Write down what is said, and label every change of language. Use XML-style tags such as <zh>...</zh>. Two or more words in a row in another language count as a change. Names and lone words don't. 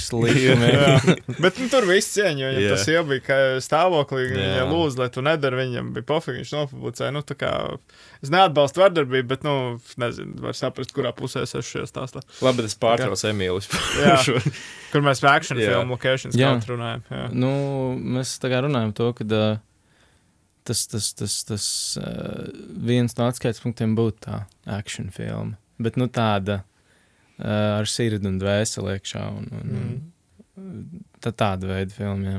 <lv>Bet tur viss cieņa, jo tas jau bija stāvoklī, viņa lūdz, lai tu nedari, viņam bija pofīgi, viņš nopublicēja, tā kā, es neatbalstu vardarbību, bet, nezinu, var saprast, kurā pusē es esmu šajā stāstā. Labi, bet es pārtrauc Emīlis. Kur mēs par</lv> <en>action film locations</en> <lv>kaut runājam. Mēs tā kā runājam to, ka tas viens no atskaites punktiem būtu tā action filma, bet, tāda ar sirdi un dvēseli iekšā un tāda veida filma, jā.</lv>